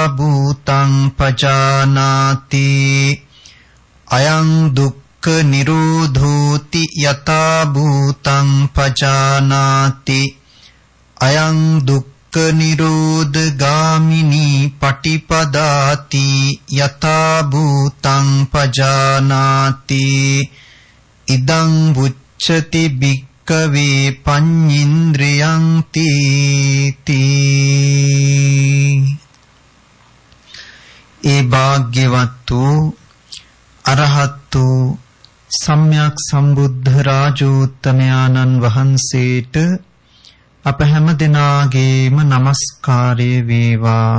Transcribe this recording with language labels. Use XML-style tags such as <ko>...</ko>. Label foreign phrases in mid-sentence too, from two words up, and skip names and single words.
<pi>භූතං පජානාති අයං දුක්ඛ නිරෝධෝති යතා භූතං පජානාති අයං දුක්ඛ නිරෝධ ගාමිනී පටිපදාති යතා භූතං පජානාති ඉදං වුච්ඡති භික්ඛවේ පඤ්ඤින්ද්‍රයං තීති.</pi> <si>ඒ භාග්‍යවත් වූ අරහත් වූ සම්්‍යක් සම්බුද්ධ රාජෝත්තමයාණන් වහන්සේට අප හැම දෙනාගේම নমස්කාරය වේවා.</si>